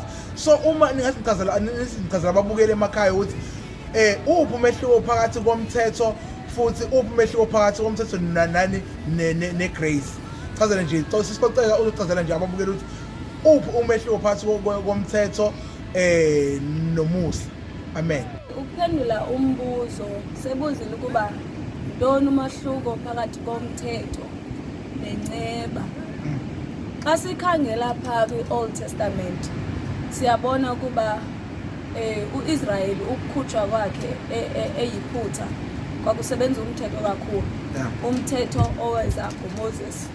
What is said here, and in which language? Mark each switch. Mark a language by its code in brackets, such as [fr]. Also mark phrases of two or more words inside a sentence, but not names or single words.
[zu] So uma ningasinchazela ababukele emakhaya ukuthi uphi umehluko phakathi komthetho futhi uphi umehluko phakathi komthetho nani negrace. Chazela nje sisicocela uzochazela nje ababukele ukuthi uphi umehluko phakathi komthetho nomusa. Amen. [xh] Ukuphendula umbuzo sebuzile ukuba ntoni umahluko phakathi komthetho nenceba. Xa sikhangela phaa kwi-Old Testament siyabona ukuba uIsrayeli ukukhutshwa kwakhe eyiphutha kwakusebenza umthetho kakhulu, umthetho oweza nguMoses.